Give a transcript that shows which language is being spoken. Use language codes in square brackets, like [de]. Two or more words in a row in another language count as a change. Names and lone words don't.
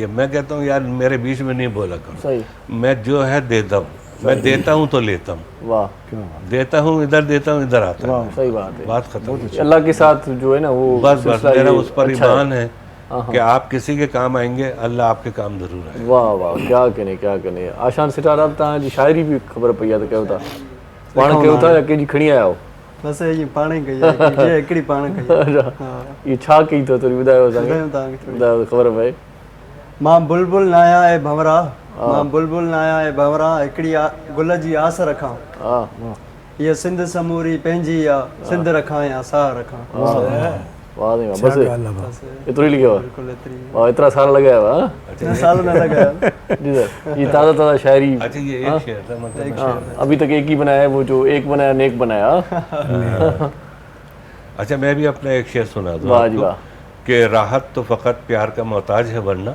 [ur] میں کہتا ہوں یار میرے بیچ میں نہیں بولا کرو، میں جو ہے دیتا ہوں، میں دیتا ہوں تو لیتا ہوں. واہ، دیتا ہوں ادھر، دیتا ہوں ادھر آتا ہے. صحیح بات ہے, بات ختم. اللہ کے ساتھ جو ہے نا وہ بس میرا اس پر ایمان ہے کہ آپ کسی کے کام آئیں گے، اللہ آپ کے کام ضرور آئے گا. واہ واہ، کیا کہنے کیا کہنے. [sd] आशान सितारा अब तव्हांजी शायरी भी ख़बर पई आहे त कयो था, पाण कयो था या कंहिंजी खणी आया हो? बस ये पाण कई आहे ये हिकिड़ी पाण कई आहे। अच्छा ये छा कई तो थोड़ी ॿुधायो असांखे ॿुधायूं तव्हांखे थोरी। ॿुधायो ख़बर पए। मां बुलबुल नाया ए भंवरा मां बुलबुल नाया ए भंवरा हिकिड़ी गुल जी आस रखां हा ये सिंध समूरी पंहिंजी आ सिंध रखां या साह रखां। [ur] واہ نہیں واہ بس बस [sd] एतिरो ई लिखियो आहे। बिल्कुल एतिरी वाह एतिरा साल लगाया हुआ [ur] اتنے سال نہ لگایا. جی سر یہ تازہ تازہ شاعری. اچھا یہ ایک شعر تھا مطلب. ہاں، ابھی تک ایک ہی بنایا ہے وہ جو ایک بنایا نیک بنایا. اچھا میں بھی اپنا ایک شعر سنا دوں واہ جی आपको वाह। کہ راحت تو فقط پیار کا محتاج ہے ورنہ,